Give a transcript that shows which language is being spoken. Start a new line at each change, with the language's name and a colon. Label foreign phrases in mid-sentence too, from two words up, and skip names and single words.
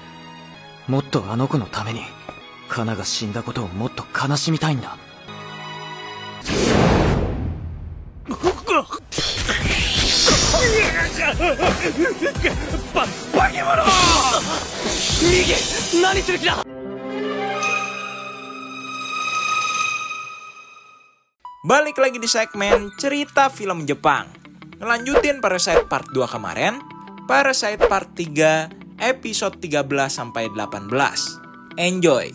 Japanese: もっとあの子のためにカナが死んだことをもっと悲しみたいんだ。化け物！右！何する気だ！
Indonesian: Balik lagi di segmen cerita film Jepang. Ngelanjutin Parasite Part 2 kemarin, Parasite Part 3 episode 13-18. Enjoy.